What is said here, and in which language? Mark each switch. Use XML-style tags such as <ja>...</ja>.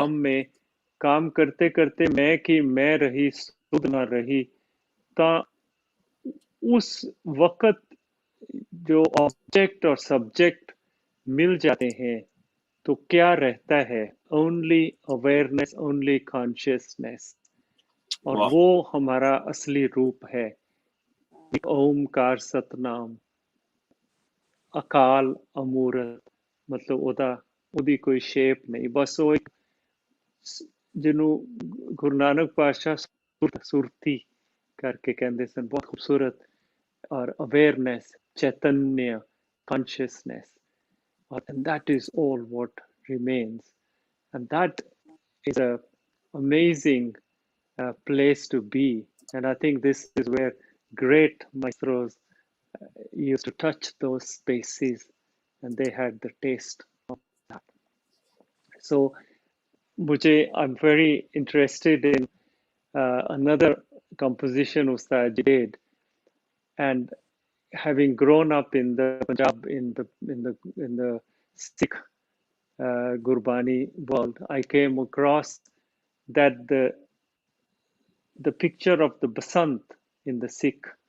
<hi>काम में, काम करते करते मैं की मैं रही सुध न रही, ता उस वक्त जो ऑब्जेक्ट और सब्जेक्ट मिल जाते हैं तो क्या रहता है?</hi> <en>only awareness, only consciousness, और</en> <hi>वाह वो हमारा असली रूप है। ओमकार सतनाम, अकाल अमूरत, मतलब</hi> <pa>ਉਹਦੀ ਕੋਈ ਸ਼ੇਪ ਨਹੀਂ, ਬਸ ਉਹ ਇੱਕ ਜਿਹਨੂੰ ਗੁਰੂ ਨਾਨਕ ਪਾਤਸ਼ਾਹ ਸੁਰਤੀ ਕਰਕੇ ਕਹਿੰਦੇ ਸਨ, ਬਹੁਤ ਖੂਬਸੂਰਤ, ਔਰ awareness, ਚੈਤन्य,</pa> <en>consciousness, and that is all what remains, and that is a amazing place to be. And I think this is where great maestros used to touch those spaces, and they had the taste of that. So I'm very interested in another composition Ustad did, and having grown up in the Punjab, in the Sikh Gurbani world, I came across that the picture of the Basant in the Sikh</en>